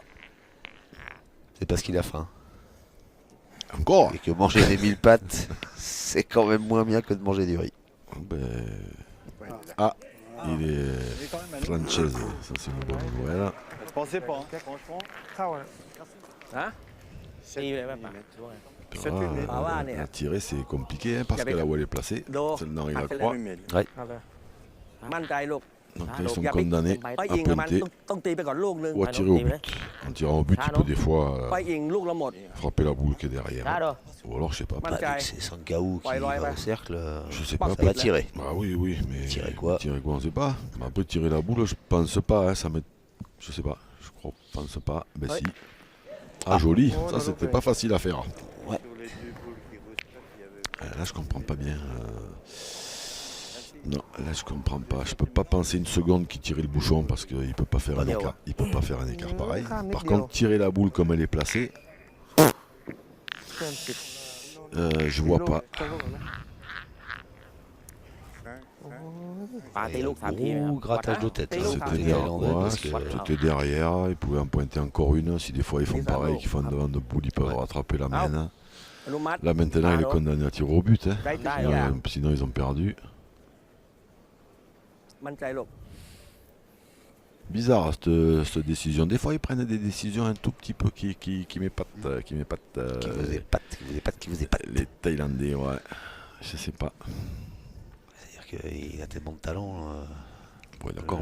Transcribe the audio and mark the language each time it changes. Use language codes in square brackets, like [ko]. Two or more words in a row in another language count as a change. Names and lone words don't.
[fr] C'est parce qu'il a faim. Encore Et que manger des 1000 pattes, c'est quand même moins bien que de manger du riz. Ben, Ouais. il est Il est quand même allé. Frances, ça c'est une bonne nouvelle. Je pensais pas, hein. Franchement. [th] เข้าอ่ะ ฮะตีเลยป่ะป่ะ [fr] La tirer c'est compliqué hein, parce que là où elle est placée, celle dans la croix. [th] เอาเลย มั่นใจลูก [fr] Donc là, ils sont condamnés [th] ไป [fr] à [th] ยิงกับมัน [fr] pointer [th] ต้องตีไปก่อนลูกนึง [fr] ou à tirer au but. En tirant au but, il peut des fois [th] ไปยิงลูกละหมด [fr] frapper la boule qui est [th] ช้า [fr] derrière. [th] เด้อ [fr] Ou alors, je sais pas. Bah, Bah, vu que c'est Sankaou qui Ouais, ouais, va ouais. au cercle, Je sais pas. ça va tirer. Bah oui, oui, mais Tirer quoi Tirer quoi, on sait pas. Mais après, tirer la boule, je pense pas. Hein, ça m'est... Je sais pas. Je crois, pense pas. Ben Ouais. si. Ah, joli. Oh, Ça, non, c'était non, pas facile à faire. Ouais. Là, je comprends pas bien. Non, là, je comprends pas. Je peux pas penser une seconde qu'il tirait le bouchon parce qu'il peut pas faire Pas un dire, écart. Il peut pas faire un écart pareil. Ah, mais Par bien. contre, tirer la boule comme elle est placée, [th] เพื่อนติด [fr] je vois pas. [th] จะลูกเหรอ ปาตีลูก 3 ที [fr] Gros grattage de tête. [th] ตี [fr] hein, [th] ลูก [fr] c'était [th] 3 ที [fr] néerlandais Ouais, parce que c'était derrière, ils pouvaient en pointer encore une. Si des fois ils font Les pareil, anneaux. qu'ils font devant de boule, ils peuvent Ouais. rattraper la Ah. main. [th] อนุมัติ [fr] Là maintenant, il est condamné à tirer au but. Hein. [th] ได้ได้ [fr] Sinon, ils ont perdu. [th] มั่นใจลูก [fr] Bizarre cette décision. Des fois, ils prennent des décisions un tout petit peu qui m'épatent. qui vous épate, qui vous épate. Les Thaïlandais, ouais. Je sais pas. C'est-à-dire qu'il a tellement de talent, Ouais, d'accord,